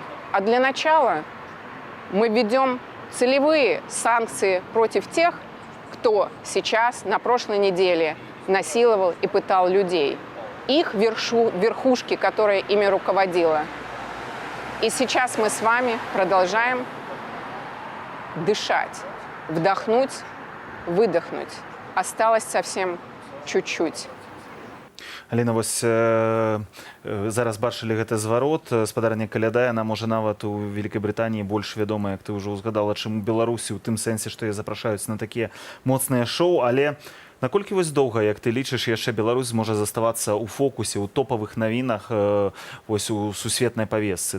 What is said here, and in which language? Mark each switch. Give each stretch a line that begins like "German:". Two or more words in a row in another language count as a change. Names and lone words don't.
Russian: А для начала мы введем целевые санкции против тех, кто сейчас на прошлой неделе насиловал и пытал людей. Их верхушки, которая ими руководила. И сейчас мы с вами продолжаем дышать, вдохнуть, выдохнуть. Осталось совсем чуть-чуть.
Belarusian: Аліна, вось зараз бачылі гэты зварот. Спадарня Каляда, яна можа нават у Вялікай Брытаніі больш вядомая, як ты ўжо ўзгадала, чым у Беларусі, у тым сэнсе, што яе запрашаюць на такія моцныя шоу, але наколькі вось доўга, як ты лічыш, яшчэ Беларусь можа заставацца ў фокусе, ў топавых навінах вось у сусветнай павесцы?